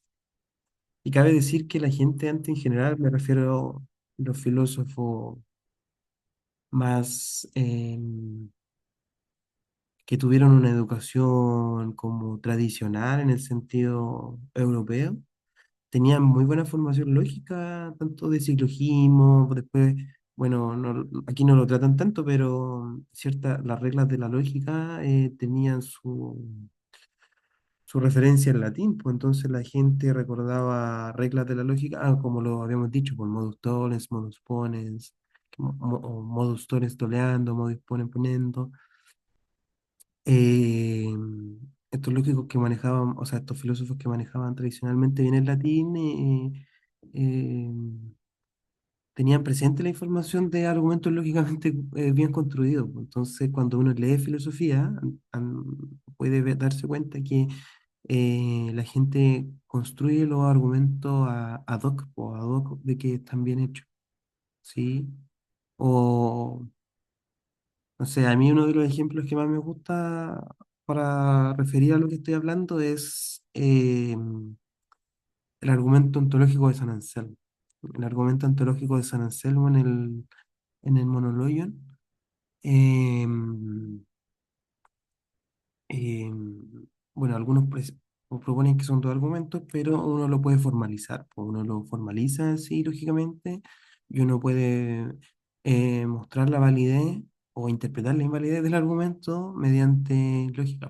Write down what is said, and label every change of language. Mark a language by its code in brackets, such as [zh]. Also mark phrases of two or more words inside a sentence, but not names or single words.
[es] Y cabe decir que la gente antes en general, me refiero a los filósofos más que tuvieron una educación como tradicional en el sentido europeo, tenían muy buena formación lógica, tanto de silogismo, después, bueno, aquí no lo tratan tanto, pero las reglas de la lógica tenían su referencia en latín, pues entonces la gente recordaba reglas de la lógica, como lo habíamos dicho, por [la] modus tollens, modus ponens, [es] o [la] modus tollens toleando, modus ponens ponendo. [es] Eh, Estos lógicos que manejaban, o sea, estos filósofos que manejaban tradicionalmente bien el latín, eh, tenían presente la información de argumentos lógicamente bien construidos, pues. Entonces, cuando uno lee filosofía, puede darse cuenta que la gente construye los argumentos [la] ad hoc, [es] o [la] ad hoc [es] de que están bien hechos, ¿sí? O, no sé, a mí uno de los ejemplos que más me gusta para referir a lo que estoy hablando es el argumento ontológico de San Anselmo. El argumento ontológico de San Anselmo en el Monologion Em, bueno, proponen que son dos argumentos, pero uno lo puede formalizar, pues uno lo formaliza así lógicamente y uno puede mostrar la validez o interpretar la invalidez del argumento mediante lógica.